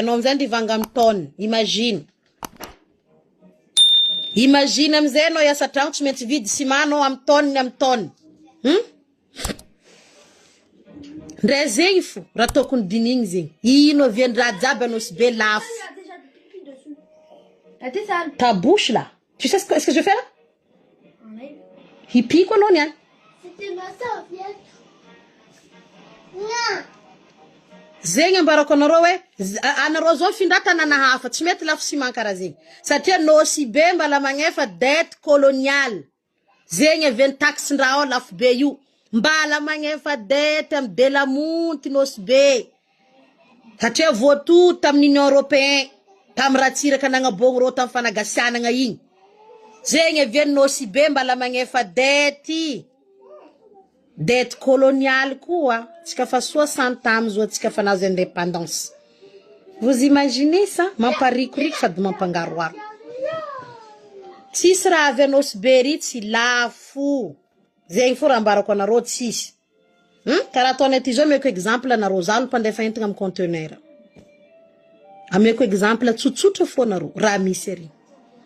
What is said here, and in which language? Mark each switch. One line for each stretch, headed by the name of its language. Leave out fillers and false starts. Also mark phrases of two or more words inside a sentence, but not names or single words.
Malagasy: Anao amizay ndivanga amy tonne.
French: Imagine.
Malagasy: Imagine amizay anao iasa tragno tsy maintsy vidy ciment anao amy tonne. Ndray zegny fo raha tokony dinigny zegny. Ino viandraha jiaby anosy be lafo.
French: Ta bouche là. Tu sais ce que je fais là? Hippie quoi non yan? C'était ma serviette. Non.
Malagasy: Zegny ambarako anareo hoe anareo zao findra tanàna hafa tsy mety lafo ciment karaha zegny. Satria nosy be mbala magnefa
French: dette coloniale.
Malagasy: Zegny avy taxin-draha ao lafo be io. Mbala magnefa dette amy Delamonty nosy be. Satria voato tamin'ny
French: Union Européen.
Malagasy: Tam raha tsiraka nagnabogno rô tam fanagasianagna igny. Zegny avy nosy be mbala magnefa dette.
French: Dette coloniale koa.
Malagasy: Tsika fa 60 ans zao tsika fa nazo indépendance.
French: Vous imaginez ça?
Malagasy: Mamparikoriko sady mampangaroaro. Tsisy raha avy anosy be ry tsy lafo. Zegny fo raha ambarako anareo tsisy. Karaha ataonay ty zao ameko exemple anareo zalo mpandefa entagna amy conteneur. Ameko exemple tsotsotra fo anareo raha misy ary.